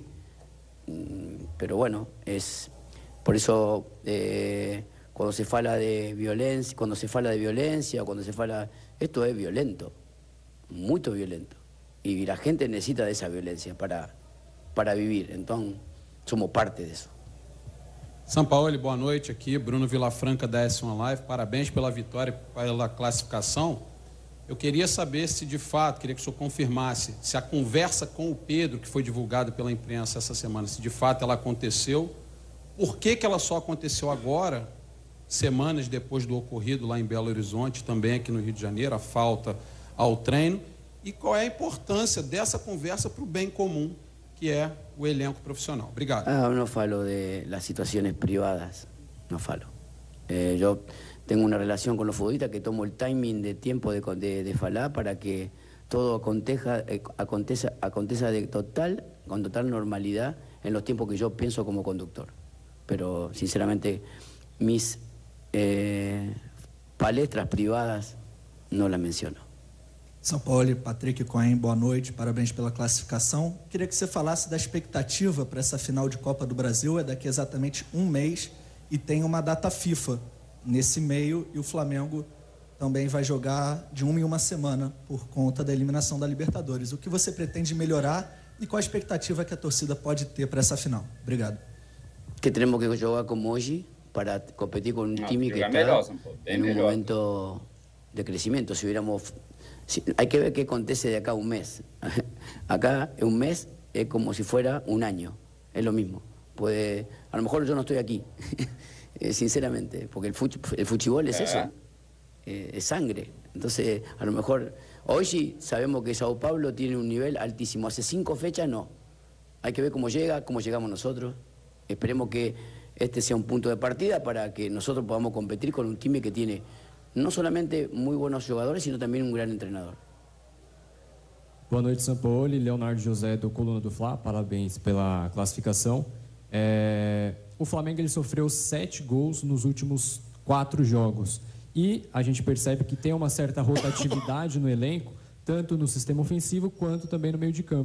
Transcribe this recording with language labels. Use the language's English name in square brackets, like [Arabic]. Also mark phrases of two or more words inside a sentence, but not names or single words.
[Spanish] Pero bueno, por eso cuando se fala de violencia, esto es violento, muy violento. Y la gente necesita de esa violencia para vivir. Entonces, somos parte de eso. [Portuguese] São Paulo, boa noite aqui, Bruno Vilafranca da S1 Live, parabéns pela vitória, pela classificação. Eu queria saber se de fato, queria que o senhor confirmasse, se a conversa com o Pedro, que foi divulgada pela imprensa essa semana, se de fato ela aconteceu, por que ela só aconteceu agora semanas depois do ocorrido lá em Belo Horizonte, também aqui no Rio de Janeiro, a falta ao treino, e qual é a importância dessa conversa para o bem comum, que é o elenco profissional. Obrigado. [Spanish] No falo de las situaciones privadas, no falo. Yo tengo una relación con los futbolistas que tomo el timing de tiempo de falar para que todo aconteza con total normalidad en los tiempos que yo pienso como conductor. Pero, sinceramente, mis palestras privadas no las menciono. [Portuguese] São Paulo, Patrick Cohen, boa noite, parabéns pela classificação. Queria que você falasse da expectativa para essa final de Copa do Brasil, é daqui exatamente um mês e tem uma data FIFA nesse meio e o Flamengo também vai jogar de uma em uma semana por conta da eliminação da Libertadores. O que você pretende melhorar e qual a expectativa que a torcida pode ter para essa final? Obrigado. Que temos que jogar como hoje para competir com um time que está em um momento de crescimento. [Spanish] Se hubiéramos... hay que ver qué acontece de acá a un mes. Acá un mes es como si fuera un año, es lo mismo. A lo mejor yo no estoy aquí, sinceramente, porque el fútbol es eso, es sangre. Entonces, a lo mejor, hoy sí sabemos que Sao Paulo tiene un nivel altísimo. Hace 5 fechas no. Hay que ver cómo llegamos nosotros. Esperemos que este sea un punto de partida para que nosotros podamos competir con un time que tiene [Portuguese] não somente muito bons jogadores, [Spanish] sino [Portuguese] também um grande treinador. Boa noite, Sampaoli. Leonardo José, do Coluna do Fla. Parabéns pela classificação. O Flamengo ele sofreu 7 gols nos últimos 4 jogos. E a gente percebe que tem uma certa rotatividade no elenco, tanto no sistema ofensivo quanto também no meio de campo.